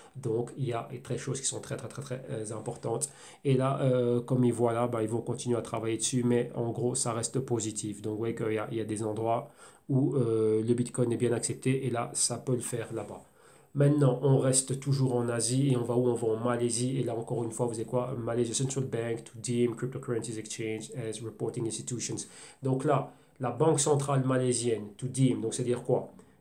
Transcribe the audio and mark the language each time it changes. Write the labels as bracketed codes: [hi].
[fr] Donc il y a des choses qui sont très importantes. Et là, comme ils voient là, bah, ils vont continuer à travailler dessus, mais en gros, ça reste positif. Donc, vous voyez qu'il y a des endroits où le Bitcoin est bien accepté, et là, ça peut le faire là-bas. Maintenant, on reste toujours en Asie, et on va où? On va en Malaisie, et là, encore une fois, vous savez quoi? [en] Malaysia Central Bank to deem cryptocurrencies exchange as reporting institutions. [fr] Donc là, la banque centrale malaisienne, to deem, donc c'est-à-dire quoi?